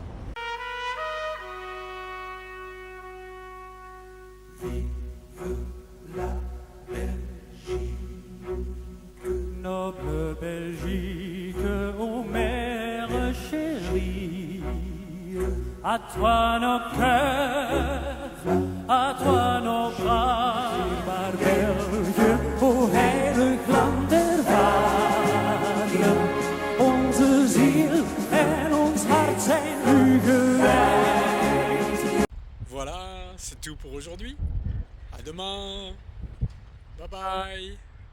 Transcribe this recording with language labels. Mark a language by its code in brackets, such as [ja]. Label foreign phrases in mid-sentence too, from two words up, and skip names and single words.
[fr] Noble Belgique, ô mère chérie, à toi nos cœurs, à toi nos gaat. [nl] Maar België, o heilig land der vader, onze ziel en ons hart zijn u gewijd. [fr] Voilà, c'est tout pour aujourd'hui. À demain. [en] Bye bye.